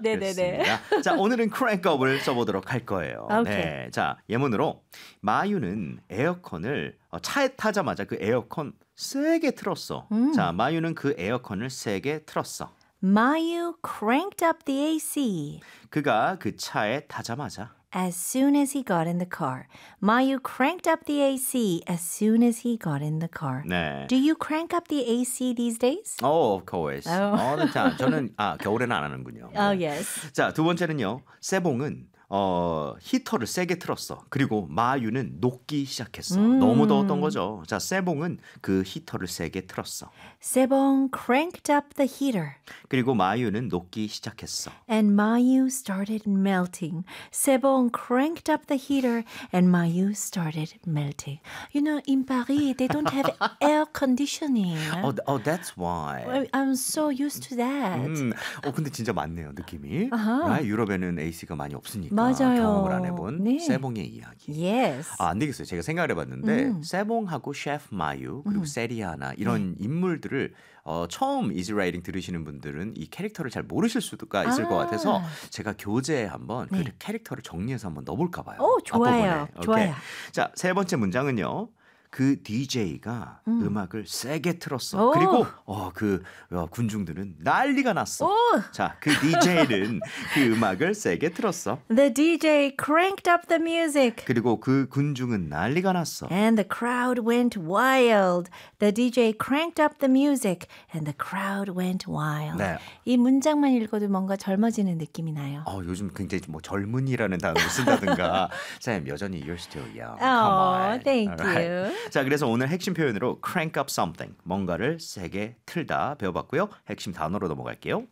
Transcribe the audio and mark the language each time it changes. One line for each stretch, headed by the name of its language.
Korean: 네네네. 자, 오늘은 크랭크업을 써보도록 할 거예요. 오케이. 네. 자, 예문으로 마유는 에어컨을 차에 타자마자 그 에어컨 세게 틀었어. 자, 마유는 그 에어컨을 세게 틀었어.
English: Mayu cranked up the AC.
Korean: 그가 그 차에 타자마자.
English: As soon as he got in the car. Mayu cranked up the AC as soon as he got in the car.
Korean: 네.
English: Do you crank up the AC these days? Oh, of course. Oh. All the time.
Korean: 저는 겨울에는 안 하는군요.
English: Oh, 네. yes.
Korean: 자, 두 번째는요. 세봉은 히터를 세게 틀었어. 그리고 마유는 녹기 시작했어. 너무 더웠던 거죠. 자, 세봉은 그 히터를 세게 틀었어.
English: 세봉 cranked up the heater.
Korean: 그리고 마유는 녹기 시작했어.
English: And Mayu started melting. 세봉 cranked up the heater and Mayu started melting. You know, in Paris, they don't have air conditioning. Oh, that's why. I'm so used to that.
Korean: 근데 진짜 맞네요, 느낌이. Uh-huh. 유럽에는 AC가 많이 없으니까. 맞아요. 경험을 안 해본 네. 세봉의 이야기.
English: Yes.
Korean: 안 되겠어요. 제가 생각을 해봤는데 세봉하고 셰프 마유 그리고 세리아나 이런 인물들을 처음 이즈 라이딩 들으시는 분들은 이 캐릭터를 잘 모르실 수가 있을 것 같아서 제가 교재에 한번 네. 그 캐릭터를 정리해서 한번 넣어볼까 봐요. 오, 좋아요. 좋아요. 자, 세 번째 문장은요. 그 DJ가 음악을 세게 틀었어. 그리고 군중들은 난리가 났어. 자, 그 DJ는 그 음악을 세게 틀었어. The DJ cranked up the music. 그리고 그 군중은 난리가 났어. And the crowd went wild. The DJ cranked up the music and the crowd went wild. 네. 이 문장만 읽어도 뭔가 젊어지는 느낌이 나요. 요즘 굉장히 뭐 젊은이라는 단어를 쓴다든가. 선생님, 여전히
English: you're still young. Come on. Thank you.
Korean: 자, 그래서 오늘 핵심 표현으로 crank up something, 뭔가를 세게 틀다 배워봤고요. 핵심 단어로 넘어갈게요.